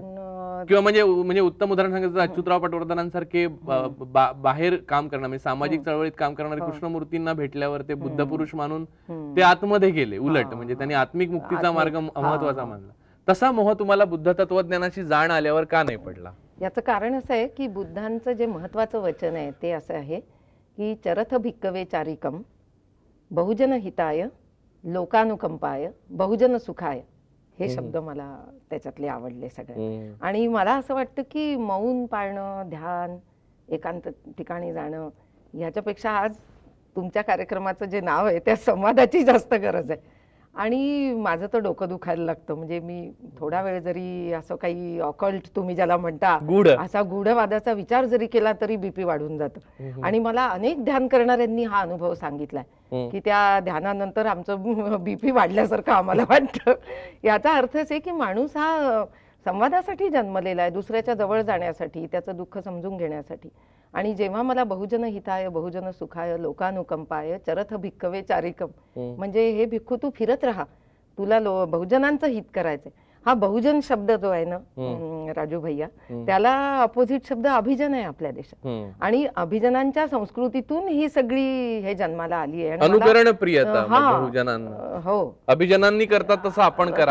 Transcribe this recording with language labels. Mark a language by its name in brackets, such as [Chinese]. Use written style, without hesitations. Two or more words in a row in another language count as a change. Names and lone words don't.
[Marathi] किंवा म्हणजे उत्तम उदाहरण सांगायचं अच्युतराव पटवर्धनांसारखे बाहेर काम करणार, म्हणजे सामाजिक चळवळीत काम करणारे कृष्णमूर्तींना भेटल्यावर ते बुद्ध पुरुष मानून ते आतमध्ये गेले. उलट म्हणजे त्यांनी आत्मिक मुक्तीचा मार्ग महत्वाचा मानला. तसा मोह तुम्हाला बुद्ध तत्वज्ञानाची जाण आल्यावर का नाही पडला? याचं कारण असं आहे की बुद्धांचं जे महत्वाचं वचन आहे ते असं आहे की [Pali] चरथ भिक्कवे चारिकम बहुजन हिताय लोकानुकंपाय बहुजन सुखाय. [Marathi] हे शब्द मला त्याच्यातले आवडले सगळे. आणि मला असं वाटतं की मौन पाळणं, ध्यान, एकांत ठिकाणी जाणं ह्याच्यापेक्षा आज तुमच्या कार्यक्रमाचं जे नाव आहे त्या संवादाची जास्त गरज आहे. आणि माझं तर डोकं दुखायला लागतं. म्हणजे मी थोडा वेळ जरी असं काही ऑकल्ट तुम्ही ज्याला म्हणता असा गूढवादाचा विचार जरी केला तरी बीपी वाढून जातं. आणि मला अनेक ध्यान करणाऱ्यांनी हा अनुभव सांगितलाय की त्या ध्यानानंतर आमचं बीपी वाढल्यासारखं आम्हाला वाटतं. याचा अर्थच आहे की माणूस हा संवादासाठी जन्मलेला आहे, दुसऱ्याच्या जवळ जाण्यासाठी, त्याचं दुःख समजून घेण्यासाठी. आणि जेव्हा मला [Pali] बहुजन हिताय बहुजन सुखाय लोकानुकंपाय चरथ भिक्कवे चारिकम, [Marathi] म्हणजे हे भिक्खू तू फिरत राहा, तुला बहुजनांचं हित करायचंय. हा बहुजन शब्द जो आहे ना राजू भैया, त्याला अपोजिट शब्द अभिजन आहे आपल्या देशात. आणि अभिजनांच्या संस्कृतीतून ही सगळी हे जन्माला आली आहे. अनुकरण प्रियता बहुजनांना, हो, अभिजनांनी करतात तसं आपण करावं,